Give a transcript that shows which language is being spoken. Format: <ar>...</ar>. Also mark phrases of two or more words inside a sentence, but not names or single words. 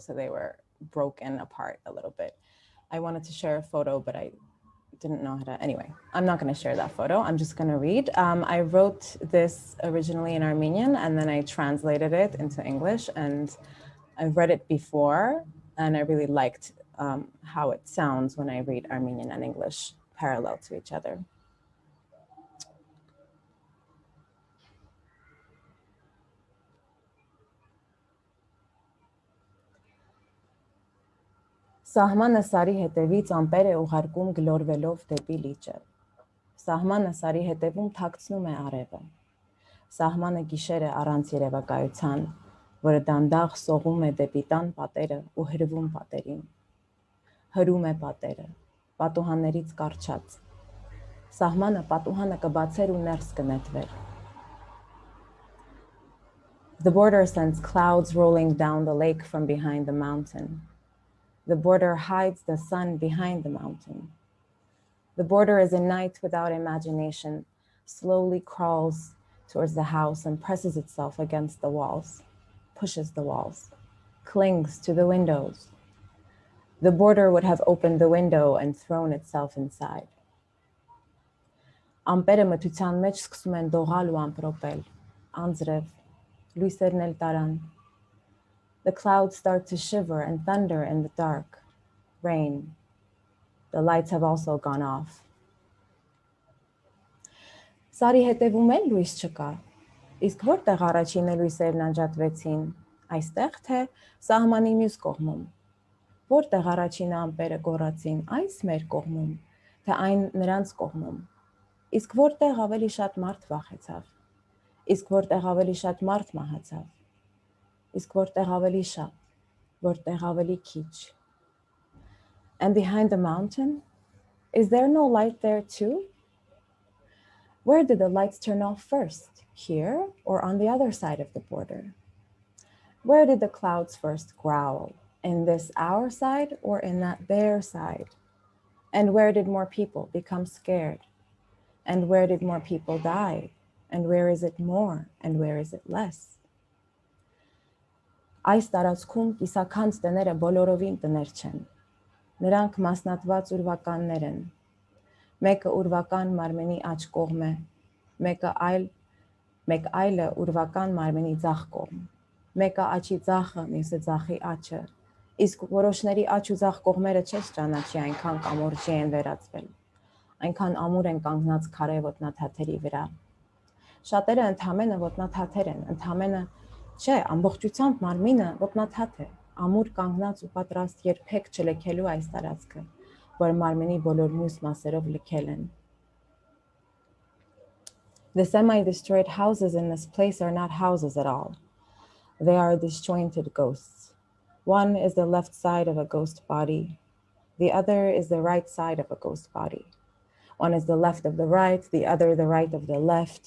<en>So they were broken apart a little bit. I wanted to share a photo, but I didn't know how to, anyway, I'm not gonna share that photo. I'm just gonna read. I wrote this originally in Armenian and then I translated it into English, and I've read it before and I really liked how it sounds when I read Armenian and English parallel to each other.</en> <hy>Սահմանը սարի հետևից ամպեր է ուղարկում գլորվելով դեպի լիճը։ Սահմանը սարի հետևում թաքցնում է արևը։ Սահմանը գիշեր է առանց երևակայության, որը դանդաղ սողում է դեպի տան պատերը ու հրվում պատերին։ Հրում է պատերը, պատուհաններից կառչած։ Սահմանը պատուհանը կբացեր ու ներս կնետվեր։</hy> <en>The border sends clouds rolling down the lake from behind the mountain. The border hides the sun behind the mountain. The border is a night without imagination, slowly crawls towards the house and presses itself against the walls, pushes the walls, clings to the windows. The border would have opened the window and thrown itself inside.</en> <hy>Ամպերը մթության մեջ սկսում են դողալ ու ամպրոպել, անձրև, լույսերն էլ տարան.</hy> <en>The clouds start to shiver and thunder in the dark. Rain. The lights have also gone off.</en> <hy>Սարի հետևում էլ լույս չկա, իսկ որտեղ առաջինը լույսերն անջատվեցին, այստեղ թե սահմանի մյուս կողմում, որտեղ առաջինը ամպերը գոռացին, այս մեր կողմում, թե այն նրանց կողմում, իսկ որտեղ ավելի շատ մարդ վախեցավ, իսկ որտեղ ավելի շատ մարդ մահացավ, իսկ որտեղ ավելի շատ, որտեղ ավելի քիչ.</hy> <en>And behind the mountain, is there no light there too? Where did the lights turn off first? Here or on the other side of the border? Where did the clouds first growl? In this our side or in that their side? And where did more people become scared? And where did more people die? And where is it more? And where is it less?</en> <hy>Այս տարածքում կիսաքանց տները բոլորովին տներ չեն։ Նրանք մասնատված ուրվականներ են։ Մեկը ուրվական մարմենի աջ կողմ է, մեկ այլը ուրվական մարմենի ձախ կողմ, մեկը աչի ձախը, մյուսը ձախի աչը, իսկ որոշների աչ ու ձախ կողմերը չես ճանաչի այնքան կամուրջի են վերածվել, այնքան ամուր են կանգնած քարե ոտնաթաթերի վրա։ Շատերը ընդամենը ոտնաթաթեր են, ընդամենը չէ, ամբողջությամբ մարմինը ոտնաթաթ է, ամուր կանգնած ու պատրաստ երբեք չլքելու այս տարածքը, որ մարմինի բոլոր մյուս մասերով լքել են։</hy> <en>The semi-destroyed houses in this place are not houses at all. They are disjointed ghosts. One is the left side of a ghost body. The other is the right side of a ghost body. One is the left of the right, the other the right of the left.</en>